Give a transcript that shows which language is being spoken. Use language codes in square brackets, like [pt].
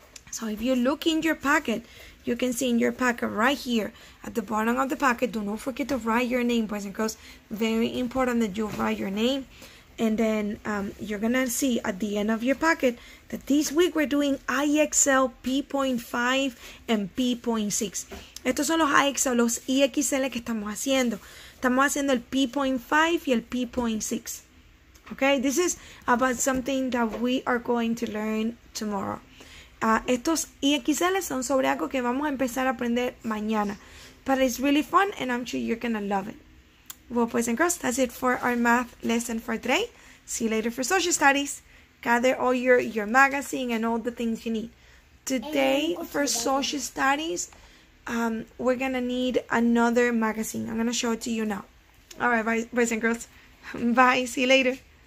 [en] So if you look in your packet, you can see in your packet right here at the bottom of the packet, do not forget to write your name, boys and girls. Very important that you write your name. And then you're gonna see at the end of your packet that this week we're doing IXL P.5 and P.6. [es] Estos son los IXL, los IXL que estamos haciendo. Estamos haciendo el P.5 y el P.6. [en] Okay, this is about something that we are going to learn tomorrow. [es] Estos IXL son sobre algo que vamos a empezar a aprender mañana. [en] But it's really fun and I'm sure you're gonna love it. Well, boys and girls, that's it for our math lesson for today. See you later for social studies. Gather all your magazine and all the things you need. Today, for social studies, we're going to need another magazine. I'm going to show it to you now. All right, boys and girls. Bye. See you later.